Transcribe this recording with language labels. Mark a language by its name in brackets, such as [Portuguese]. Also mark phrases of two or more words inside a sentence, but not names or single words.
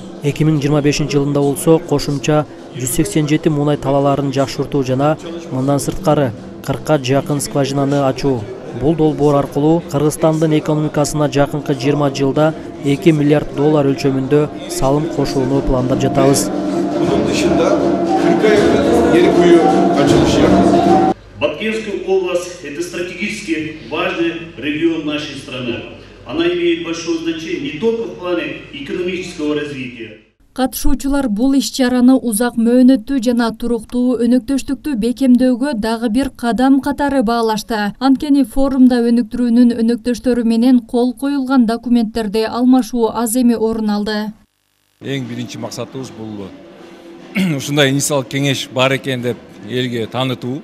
[Kyrgyz] 2025 жылында болсо кошумча 187 мунай талаларын жакшыртуу жана мындан сырткары 40 жакын скважинаны ачуу. Бул долбоор аркылуу Кыргызстандын экономикасына жакынкы 20 жылда 2 миллиард доллар өлчөмүндө салым кошууну пландап жатабыз. [Turkish] Bunun dışında 40'a yakın yeni kuyu açılışı yapıldı. [Russian] Баткенская область – это стратегически важный регион нашей страны. Она имеет большое значение не только в плане экономического развития. [Kyrgyz] Катышуучулар бул иш-чараны узак мөөнөттүү жана туруктуу өнөктөштүктү бекемдөөгө дагы бир кадам катары баалашты. Анткени форумда өнүктүрүүнүн өнөктөштөрү менен кол коюлган документтерди алмашуу аз эми орун алды. Эң биринчи максатыбыз бул ушундай инициалдык кеңеш бар экен деп элге таанытуу.